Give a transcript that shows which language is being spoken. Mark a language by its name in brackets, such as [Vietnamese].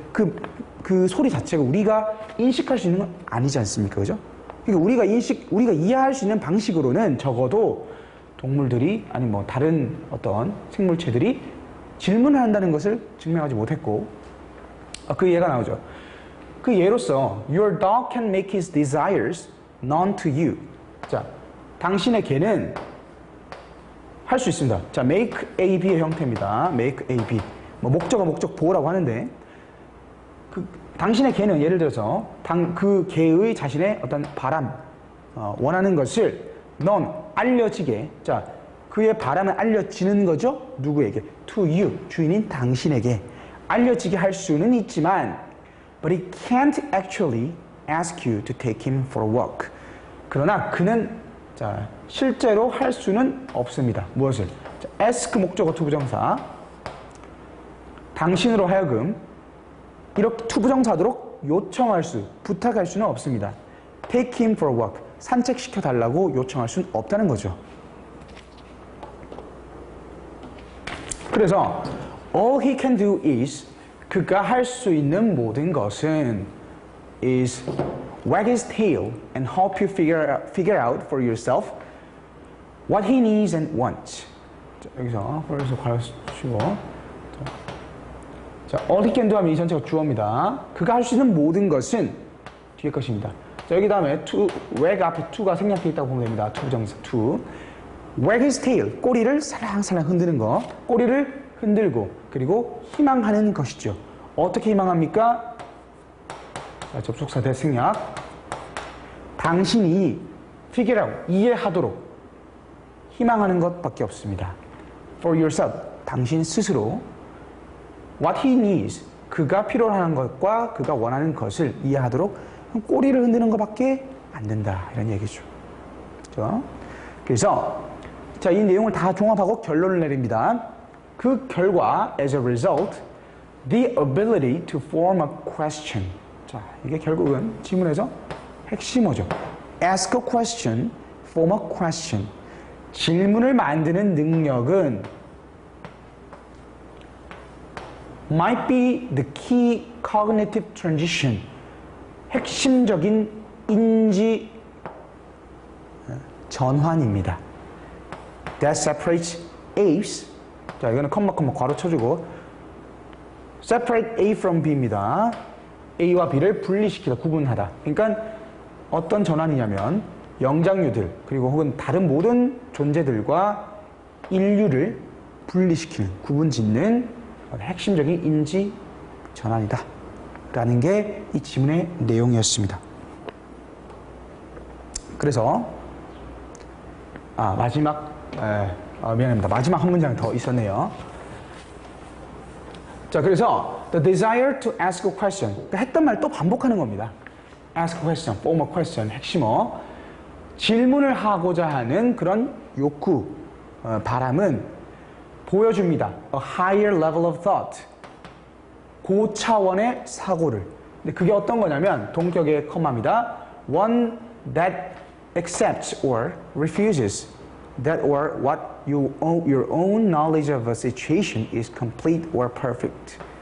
[Korean] 그 소리 자체가 우리가 인식할 수 있는 건 아니지 않습니까? 그죠? 그러니까 우리가 이해할 수 있는 방식으로는 적어도 동물들이, 아니 뭐 다른 어떤 생물체들이 질문을 한다는 것을 증명하지 못했고, 그 예가 나오죠. 그 예로서 [English] Your dog can make his desires known to you. [Korean] 자, 당신의 개는 할 수 있습니다. 자, make A, B의 형태입니다. [English] make A, B. [Korean] 뭐 목적어, 목적 보호라고 하는데, 당신의 개는 예를 들어서 그 개의 자신의 어떤 바람, 원하는 것을 알려지게, 자, 그의 바람은 알려지는 거죠? 누구에게? [English] to you, [Korean] 주인인 당신에게 알려지게 할 수는 있지만 [English] but he can't actually ask you to take him for a walk. [Korean] 그러나 그는, 자, 실제로 할 수는 없습니다. 무엇을? 자, ask 목적어 투부정사, 당신으로 하여금 이렇게 투부정사도록 요청할 수, 부탁할 수는 없습니다. [English] take him for a walk, [Korean] 산책시켜 달라고 요청할 수는 없다는 거죠. 그래서 [English] all he can do is, [Korean] 그가 할 수 있는 모든 것은 [English] is wag his tail and help you figure out for yourself what he needs and wants. [Korean] 자, 여기서 for에서 괄호 치고, 자, [English] all he can do [Korean] 하면 이 전체가 주어입니다. 그가 할 수 있는 모든 것은 뒤에 것입니다. 자, 여기 다음에 to, wag 앞에 to가 생략되어 있다고 보면 됩니다. 투부정사 to. [English] wag his tail, [Korean] 꼬리를 살랑살랑 흔드는 거. 꼬리를 흔들고 그리고 희망하는 것이죠. 어떻게 희망합니까? 자, 접속사 대승약. 당신이 figure out, 이해하도록 희망하는 것밖에 없습니다. [English] For yourself, [Korean] 당신 스스로 [English] what he needs, [Korean] 그가 필요로 하는 것과 그가 원하는 것을 이해하도록 꼬리를 흔드는 것밖에 안 된다. 이런 얘기죠. 그렇죠? 그래서 자, 이 내용을 다 종합하고 결론을 내립니다. 그 결과, [English] as a result, the ability to form a question. [Korean] 자, 이게 결국은 지문에서 핵심어죠. [English] Ask a question, form a question. [Korean] 질문을 만드는 능력은 [English] might be the key cognitive transition. [Korean] 핵심적인 인지 전환입니다. [English] That separates A's. [Korean] 자, 이거는 컴마 괄호 쳐주고 [English] separate A from B입니다. [Korean] A와 B를 분리시키다, 구분하다. 그러니까 어떤 전환이냐면 영장류들 그리고 혹은 다른 모든 존재들과 인류를 분리시키는, 구분짓는 핵심적인 인지 전환이다 라는 게 이 지문의 내용이었습니다. 그래서 마지막 미안합니다. 마지막 한 문장 더 있었네요. 자, 그래서 [English] the desire to ask a question. [Korean] 그러니까 했던 말 또 반복하는 겁니다. [English] ask a question, form a question, 핵심어. [Korean] 질문을 하고자 하는 그런 욕구, 바람은 보여줍니다. [English] A higher level of thought. [Korean] 고차원의 사고를. 근데 그게 어떤 거냐면 동격의 컴마입니다. [English] One that accepts or refuses that or what your own knowledge of a situation is complete or perfect.